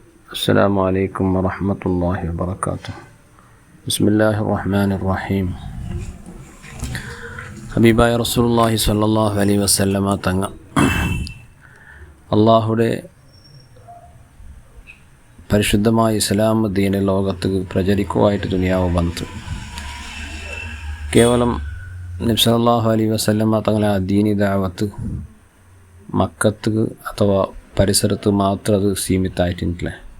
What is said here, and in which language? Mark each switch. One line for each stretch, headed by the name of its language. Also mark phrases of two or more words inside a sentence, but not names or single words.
Arabic: السلام عليكم ورحمة الله وبركاته. بسم الله الرحمن الرحيم.
Malayalam: ഹബീബായ
Arabic: رسول الله صلى الله عليه وسلم
Malayalam: തങ്ങൾ അള്ളാഹുടെ പരിശുദ്ധമായ ഇസ്ലാം ദീന ലോകത്ത് പ്രചരിക്കുവായിട്ട് ദുനിയാവ് വന്നു. കേവലം നബി
Arabic: صلى الله عليه وسلم
Malayalam: തങ്ങളെ ആ ദീനി ദഅവത്ത് മക്കത്ത് അഥവാ പരിസരത്ത് മാത്രം അത് സീമിതമായിട്ടില്ല.